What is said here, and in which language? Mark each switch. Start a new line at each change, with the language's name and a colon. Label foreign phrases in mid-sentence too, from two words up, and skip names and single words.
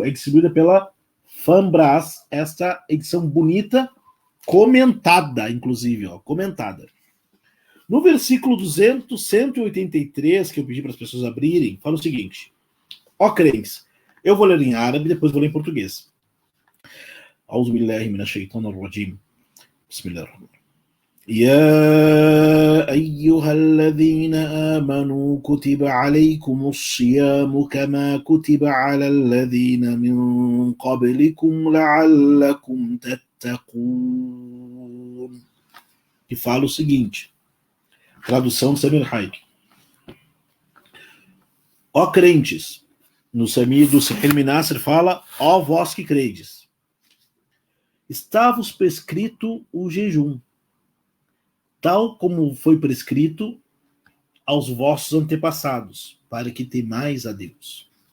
Portuguese: É distribuída pela FAMBRAS. Esta edição bonita, comentada, inclusive, comentada. No versículo 183, que eu pedi para as pessoas abrirem, fala o seguinte: ó crentes, eu vou ler em árabe, depois vou ler em português.
Arabic: أعوذ بالله من الشيطان الرجيم. بسم الله الرحمن الرحيم. يا أيها الذين آمنوا كتب عليكم الصيام كما كتب على الذين من قبلكم لعلكم تتقون.
Portuguese: Que fala o seguinte, tradução do Samir Haik. Ó crentes, no Samir do Samir Minasser fala, ó vós que credes, está-vos prescrito o jejum, tal como foi prescrito aos vossos antepassados, para que temais a Deus.